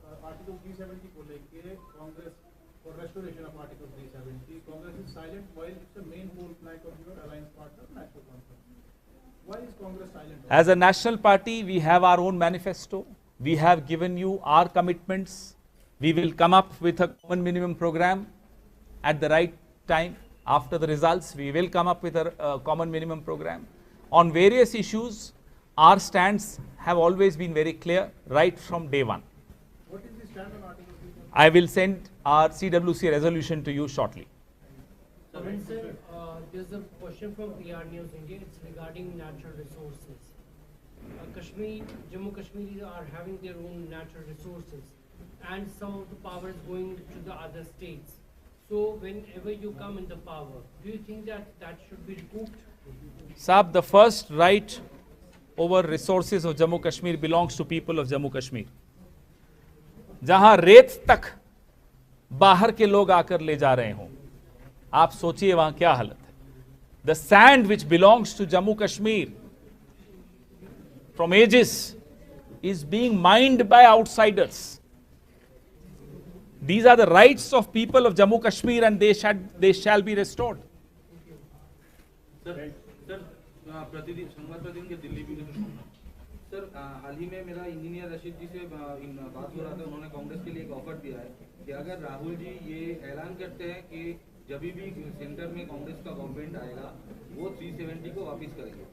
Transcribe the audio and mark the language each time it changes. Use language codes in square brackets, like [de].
[en] article 370 [hi] को लेके [en] Congress for restoration of article 370, Congress is silent while it's the main goal plank of your alliance partner National Conference. Why is Congress silent? As a national party, we have our own manifesto. We have given you our commitments. We will come up with a common minimum program at the right time. After the results, we will come up with a common minimum program. On various issues, our stands have always been very clear right from day one. What is the stand on Article 370? I will send our CWC resolution to you shortly. Pawan sir, there's a question from PR News India. It's regarding natural resources. Jammu Kashmiris are having their own natural resources, and some of the power is going to the other states. So whenever you come in the power, do you think that should be recouped? Saab, the first right over resources of Jammu Kashmir belongs to people of Jammu Kashmir. [hi] जहां रेत तक बाहर के लोग आकर ले जा रहे हों, आप सोचिए वहां क्या हालत है। [en] The sand which belongs to Jammu Kashmir from ages is being mined by outsiders. These are the rights of people of Jammu Kashmir, and they shall be restored. [hi] Sir प्रतिदिन संवाद प्रतिदिन के दिल्ली भी सर हाल ही में मेरा इंजीनियर रशीद जी से बात हो रहा था। उन्होंने कांग्रेस के लिए एक ऑफर दिया है कि अगर राहुल जी ये ऐलान करते हैं कि जब भी सेंटर में कांग्रेस का गवर्नमेंट आएगा वो 370 को वापस करेंगे।